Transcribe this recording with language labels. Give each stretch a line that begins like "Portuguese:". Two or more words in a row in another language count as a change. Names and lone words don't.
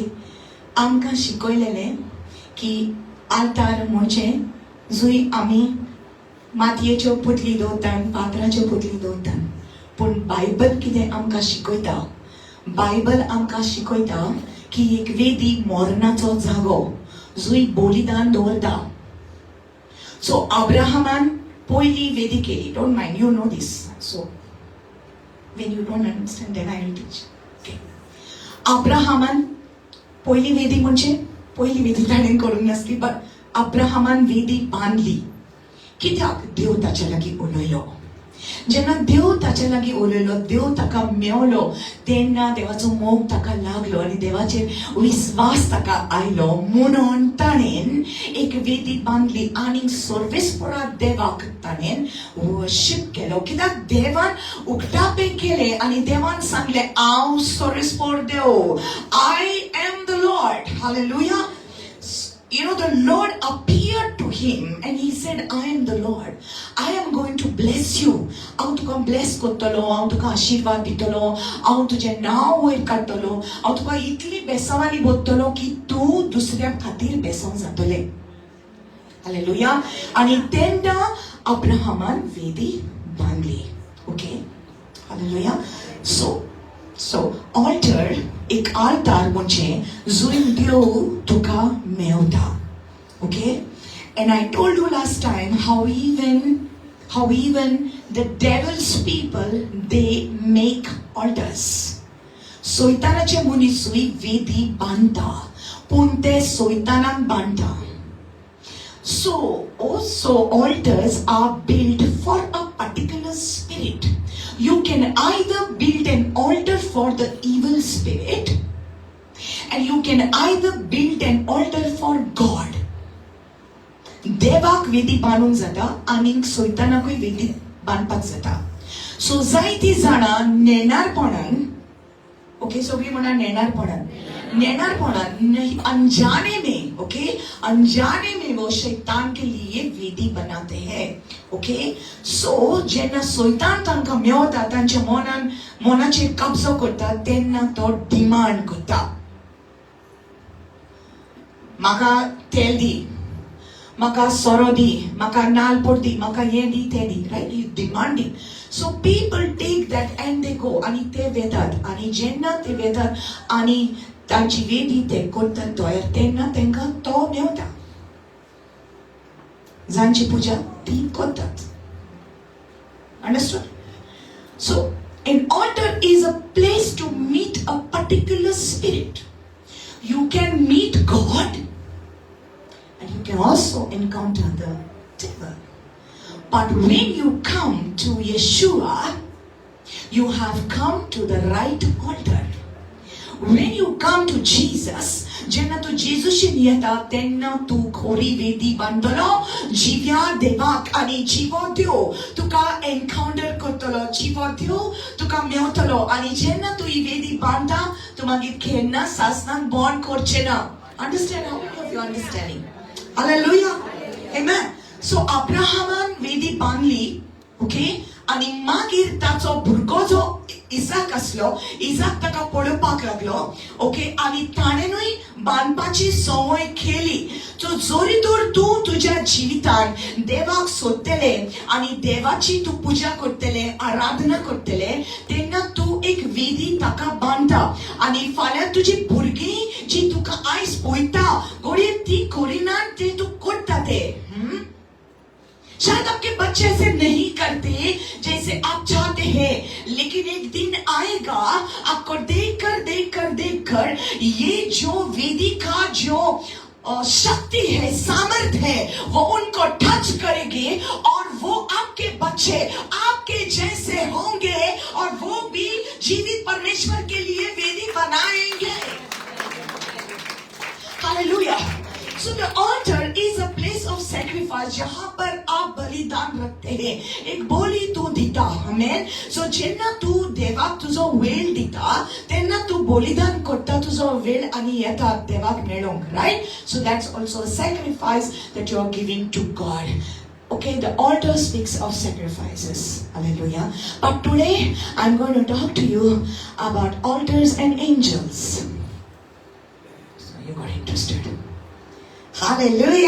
Konkani: आमकां शिकयलेलें की altar म्हणजे जुंय आमी मातयेच्यो पुतली दवरतात, पात्राच्यो पुतली दवरतात. पूण बायबल कितें आमकां शिकयता? बायबल आमकां शिकयता की एक वेदी मोरणाचो जागो जुंय बलिदान दवरता. सो अब्राहमान पयली वेदी केली.
English: Don't mind, you know this. सो when you don't understand then I will teach. Okay.
Konkani: अब्राहमान पयली वेदी म्हणजे पयली वेदी ताणें करूंक नासली, बट अब्राहमान वेदी बांदली. कित्याक? देव ताचे लागीं उलयलो. जेन्ना देव ताचे लागीं उलयलो, देव ताका मेवलो, तेन्ना देवाचो मोग ताका लागलो आनी देवाचेर विस्वास ताका आयलो. म्हणून ताणेन एक वेदी बांदली आनी सर्वेस्परा देवाक ताणेन वर्शीप केलो. कित्याक देवान उक्तापे केले आनी देवान सांगले हांव सर्वेस्पर देव.
English: I am the Lord. Hallelujah. You know, the Lord appeared to him and he said, I am the Lord. I am going to bless you.
Konkani: हांव तुका bless करतलो, हांव तुका आशीर्वाद दितलो, हांव तुजें नांव वयर काडटलो, हांव तुका इतली बेसावानी बोदतलो की तूं दुसऱ्या खातीर बेसांव जातलें. हालेलुया. आनी तेन्ना अब्राहमान वेदी बांदली. ओके, हालेलुया.
English: So altar,
Konkani: एक altar म्हणजे जुंय देव तुका मेवता.
English: Okay? And I told you last time how even the devil's people, they make altars.
Konkani: सोयतानाचे मनीसूय वेदी बांदता, पूण ते सोयतानाक बांदता.
English: So also altars are built for a particular spirit. You can either build an altar for the evil spirit, and you can either build an altar for God.
Konkani: देवाक वेदी बांदूंक जाता आनी सोयतानाकूय वेदी बांदपाक जाता. सो जायतीं जाणां नेणारपणान, ओके, सगळीं म्हणा नेणारपणान
Hindi: अनजाने में, ओके, अनजाने में वो शैतान के लिए वेदी बनाते हैं.
Konkani: ओके, सो जेन्ना शैतान तांकां मेवता, तांच्या मनाचेर कब्जो करता, तेन्ना तो डिमांड करता. म्हाका तेल दी, म्हाका सोरो दी, म्हाका नाल्ल दी, म्हाका हें दी, तें दी.
English: Right? He demanding. So people take that and they go
Konkani: आणि ते वेतात आणि जेन्ना ते वेतात आणि तांची वेदी ते करतात तयार, तेन्ना तांकां तो मेवता. जांची पुजा ती करतात.
English: Understood? So an altar is a place to meet a particular spirit. You can meet God and you can also encounter the devil. But when you come to Yeshua, you have come to the right altar. When you come to Jesus,
Konkani: जेन्ना तू जेजूशी येता तेन्ना तू खरी वेदी बांदतलो जिव्या देवाक आनी जिवो देव तुका एनकाउंटर करतलो. जिवो देव तुका मेवतलो आनी जेन्ना तू ही वेदी बांदता तू मागीर केन्ना सासनाक बॉन्ड करचे ना.
English: Understand? How many of you understanding? Hallelujah. Amen. So
Konkani: अब्राहमान वेदी बांदली. ओके, आणि मागीर ताचो भुरगो जो इसाक असलो, इसाक ताका पळोवपाक लागलो. ओके, आणि ताणेनूय बांदपाची संवय केली. सो जोरी तर तूं तुज्या जिवितान देवाक सोदतले आणि देवाची तू पूजा करतले, आराधना करतले, तेन्ना तू एक वेदी ताका बांदता. आणि फाल्यां तुजी भुरगीं जी तुका आयज पळयता घोडये ती करिनात ते तू करता ते.
Hindi: शायद आपके बच्चे ऐसे नहीं करते जैसे आप चाहते हैं, लेकिन एक दिन आएगा आपको देखकर ये जो वेदी का जो शक्ति है, सामर्थ्य है, वो उनको टच करेगी और वो आपके बच्चे आपके जैसे होंगे और वो भी जीवित परमेश्वर के लिए वेदी बनाएंगे. हालेलुया.
English: So the altar is a place of sacrifice,
Hindi: जहाँ पर आप बलिदान रखते हैं,
Konkani: एक बोली तू दिता.
Hindi: आमेन.
Konkani: So जेन्ना तू देवाक तुझो वेळ दिता, तेन्ना तू बलिदान करता तुझो वेळ आणि येता देवाक मेळोंक,
English: right? So that's also a sacrifice that you are giving to God. Okay, the altar speaks of sacrifices. Hallelujah. But today I'm going to talk to you about altars and angels. So you got interested. Hallelujah.